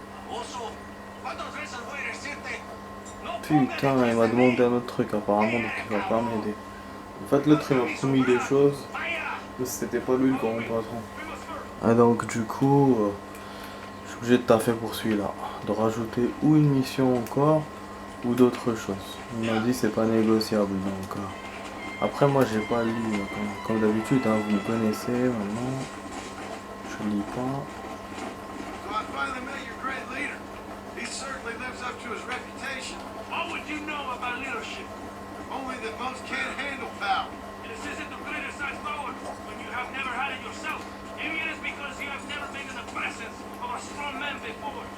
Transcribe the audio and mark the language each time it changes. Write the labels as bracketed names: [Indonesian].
[Spanish] Also, ¿cuántas veces voy a decirte? No [French] Putain, il m'a demandé un autre truc apparemment, donc il va pas m'aider. En fait, l'autre il m'a promis des choses, mais c'était pas lui le grand patron. Ah donc du coup, je suis obligé de taffer pour celui-là, de rajouter ou une mission encore, ou d'autres choses. Il m'a dit c'est pas négociable, donc après moi j'ai pas lu, comme d'habitude, hein, vous me connaissez maintenant, je lis pas. [English] So I finally met your great leader. He certainly lives up to his reputation. What would you know about leadership? Only that most can't handle power. This isn't to criticize power when you have never had it yourself. Maybe it is because you have never been in the presence of a strong man before.